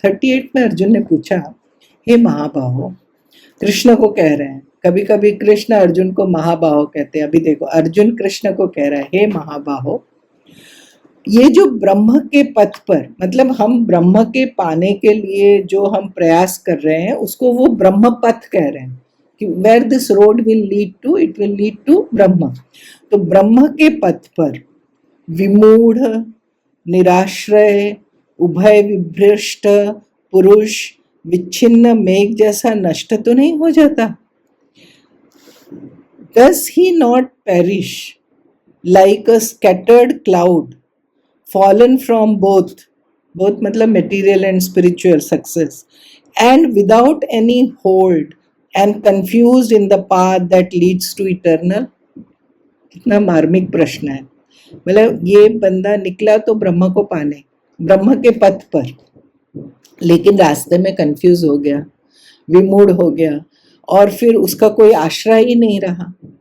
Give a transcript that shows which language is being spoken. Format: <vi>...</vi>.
<hi>38 में अर्जुन ने पूछा, हे महाबाहो, कृष्ण को कह रहे हैं, कभी कभी कृष्ण अर्जुन को महाबाहो कहते हैं। अभी देखो अर्जुन कृष्ण को कह रहा है, हे महाबाहो, ये जो ब्रह्म के पथ पर, मतलब हम ब्रह्म के पाने के लिए जो हम प्रयास कर रहे हैं, उसको वो ब्रह्म पथ कह रहे हैं कि</hi> <en>Where this road will lead to, it will lead to Brahm.</en> <hi>तो ब्रह्म के पथ पर विमूढ़, निराश्रय, उभय विभ्रष्ट पुरुष विच्छिन्न मेघ जैसा नष्ट तो नहीं हो जाता?</hi> <en>Does he not perish like a scattered cloud fallen from both मतलब material and spiritual success, and without any hold and confused in the path that leads to eternal?</en> <hi>कितना मार्मिक प्रश्न है। मतलब ये बंदा निकला तो ब्रह्म को पाने, ब्रह्म के पथ पर, लेकिन रास्ते में कंफ्यूज हो गया, विमूढ़ हो गया, और फिर उसका कोई आश्रय ही नहीं रहा।</hi>